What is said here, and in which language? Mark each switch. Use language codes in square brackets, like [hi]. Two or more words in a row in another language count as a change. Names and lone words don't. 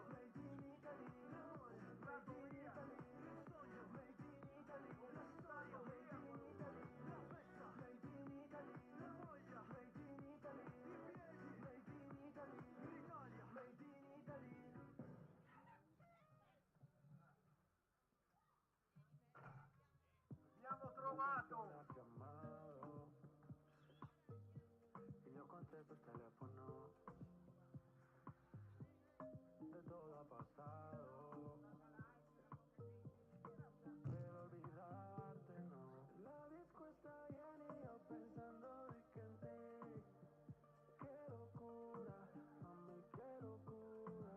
[en] Made in [it] Italy, l'amore, [en] made in [it] Italy, il sogno, [en] made in [it] Italy, la storia, [en] made in [it] Italy, la festa, [en] made in [it] Italy, la voglia, [en] made in [it] Italy, i piedi, [en] made in [it] Italy, l'Italia, [en] made in [it] Italy. Abbiamo trovato! Ha chiamato [es] y yo contesto el teléfono de todo ha pasado, pero olvidarte no. La disco está llena y yo pensando de que en ti, qué locura, mami, qué locura.